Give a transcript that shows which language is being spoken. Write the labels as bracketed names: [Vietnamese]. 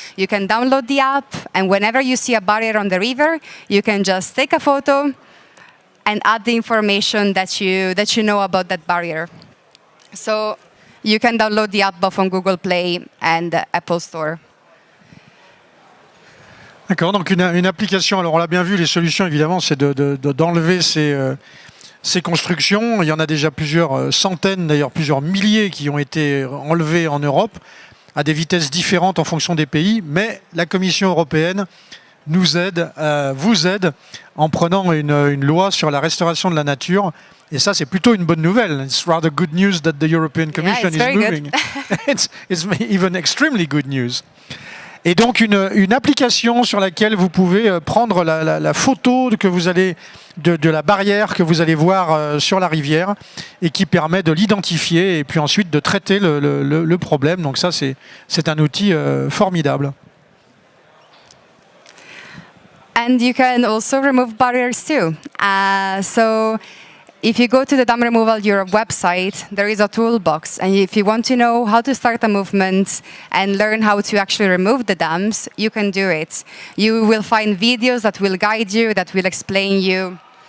[English] You can download the app, and whenever you see a barrier on the river, you can just take a photo and add the information that you know about that barrier. So you can download the app both on Google Play and the Apple Store. [French] D'accord, donc une application, alors on l'a bien vu, les solutions évidemment c'est d'enlever ces constructions. Il y en a déjà plusieurs centaines, d'ailleurs plusieurs milliers qui ont été enlevées en Europe à des vitesses différentes en fonction des pays, mais la Commission européenne nous aide, vous aide en prenant une loi sur la restauration de la nature. Et ça, c'est plutôt une bonne nouvelle. [English] It's rather good news that the European Commission is moving. It's even extremely good news. [French] Et donc une application sur laquelle vous pouvez prendre la photo que vous allez de la barrière que vous allez voir sur la rivière et qui permet de l'identifier et puis ensuite de traiter le problème. Donc ça, c'est un outil formidable. [English] And you can also remove barriers too. So if you go to the Dam Removal Europe website, there is a toolbox. And if you want to know how to start a movement and learn how to actually remove the dams, you can do it. You will find videos that will guide you, that will explain you